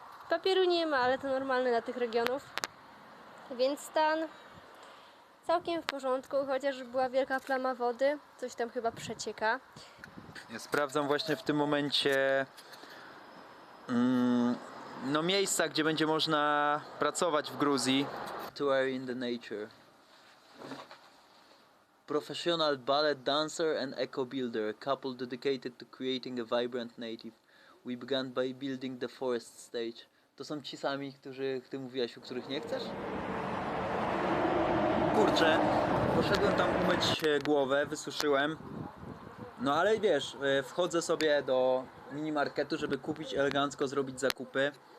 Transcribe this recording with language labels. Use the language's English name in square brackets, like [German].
[Polish] Papieru nie ma, ale to normalne dla tych regionów. Więc stan całkiem w porządku, chociaż była wielka plama wody. Coś tam chyba przecieka. Ja sprawdzam właśnie w tym momencie no miejsca, gdzie będzie można pracować w Gruzji. [English] Tour in the nature. Professional ballet dancer and eco builder, a couple dedicated to creating a vibrant native. We began by building the forest stage. [Polish] To są ci sami, ty mówiłaś, o których nie chcesz? Kurczę, poszedłem tam umyć głowę, wysuszyłem. No ale wiesz, wchodzę sobie do minimarketu, żeby kupić elegancko, zrobić zakupy.